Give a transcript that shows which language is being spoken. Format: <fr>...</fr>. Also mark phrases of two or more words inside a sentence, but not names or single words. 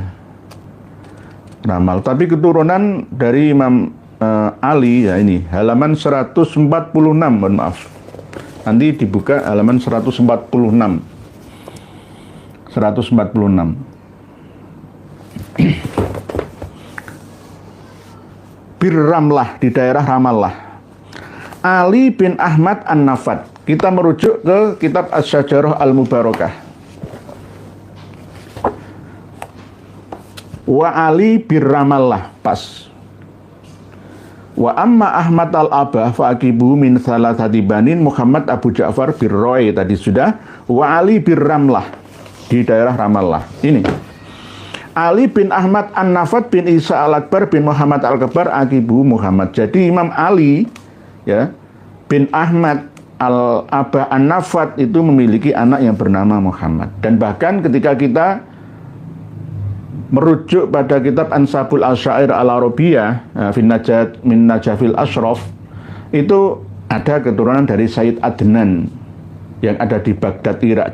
<id>Ramal, tapi keturunan dari Imam Ali, ya ini halaman 146, mohon maaf. Nanti dibuka halaman 146. Birramlah, di daerah Ramallah. Ali bin Ahmad An-Nafat. Kita merujuk ke kitab As-Sajarah Al-Mubarakah.</id> <ar>وعلي بالرملة, pas. وأما أحمد الأبح فعقبه من ثلاثة بنين محمد أبو جعفر بالري,</ar> <id>tadi sudah.</id> <ar>وعلي بالرملة,</ar> <id>di daerah Ramallah. Ini Ali bin Ahmad An-Nafat bin Isa al-Akbar bin Muhammad al-Kabar akibu Muhammad. Jadi Imam Ali, ya, bin Ahmad al-Abah An-Nafat itu memiliki anak yang bernama Muhammad. Dan bahkan ketika kita merujuk pada kitab Ansabul Al-Syair Al-Arabiyah min Najafil Ashraf, itu ada keturunan dari Sayyid Adnan yang ada di Baghdad, Irak.</id>